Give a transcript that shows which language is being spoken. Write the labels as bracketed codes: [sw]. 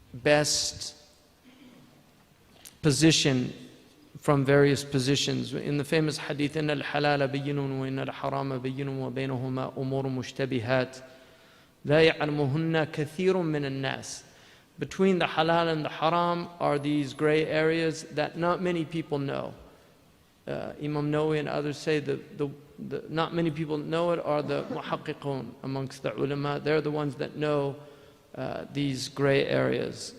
[en] best position from various positions. In the famous hadith, [ar] إِنَّ الْحَلَالَ بَيِّنٌ وَإِنَّ الْحَرَامَ بَيِّنٌ وَبَيْنَهُمَا أُمُورٌ مُشْتَبِهَاتٌ لَا يَعْلَمُهُنَّ كَثِيرٌ مِّنَ النَّاسِ. [en] Between the halal and the haram are these gray areas that not many people know. Imam Nawawi and others say not many people know it are the muhaqqiqun amongst the ulama. They're the ones that know these gray areas.